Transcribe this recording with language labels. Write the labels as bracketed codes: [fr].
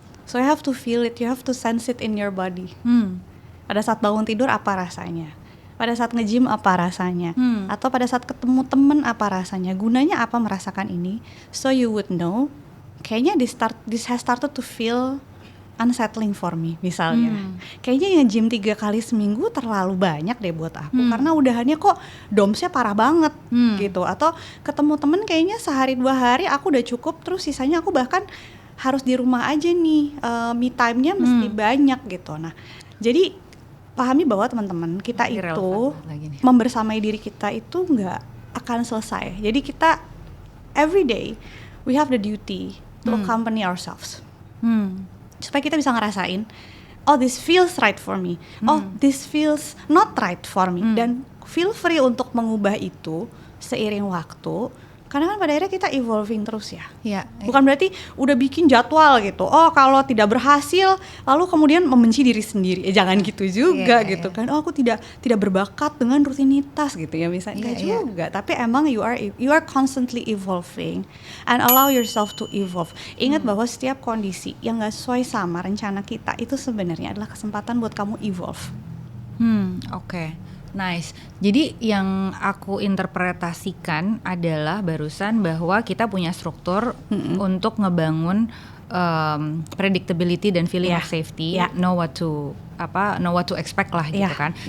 [en] So you have to feel it, you have to sense it in your body. [id] Pada saat bangun tidur apa rasanya? Pada saat nge-gym apa rasanya? Atau pada saat ketemu temen apa rasanya? Gunanya apa merasakan ini? [en] So you would know. [id] Kayaknya [en] this has started to feel unsettling for me [id] misalnya. Kayaknya nge-gym 3 kali seminggu terlalu banyak deh buat aku. Karena udahannya kok domsnya parah banget gitu. Atau ketemu temen kayaknya sehari 2 hari aku udah cukup. Terus sisanya aku bahkan harus di rumah aja nih. Me time-nya mesti banyak gitu. Nah, jadi pahami bahwa teman-teman kita itu membersamai diri kita itu nggak akan selesai. Jadi kita [en] every day we have the duty to accompany ourselves. [id] Supaya kita bisa ngerasain, [en] oh this feels right for me, oh this feels not right for me, [id] dan [en] feel free [id] untuk mengubah itu seiring waktu. Karena kan pada akhirnya kita evolving terus ya. Bukan berarti udah bikin jadwal gitu. Oh kalau tidak berhasil, lalu kemudian membenci diri sendiri. Jangan gitu juga gitu kan. Oh aku tidak berbakat dengan rutinitas gitu ya misalnya. Enggak juga. Tapi emang [en] you are constantly evolving and allow yourself to evolve. [id] Ingat bahwa setiap kondisi yang nggak sesuai sama rencana kita itu sebenarnya adalah kesempatan buat kamu evolve. Oke. Nice. Jadi yang aku interpretasikan adalah barusan bahwa kita punya struktur untuk ngebangun predictability dan feeling of safety, [en] know what to expect [id] lah gitu kan.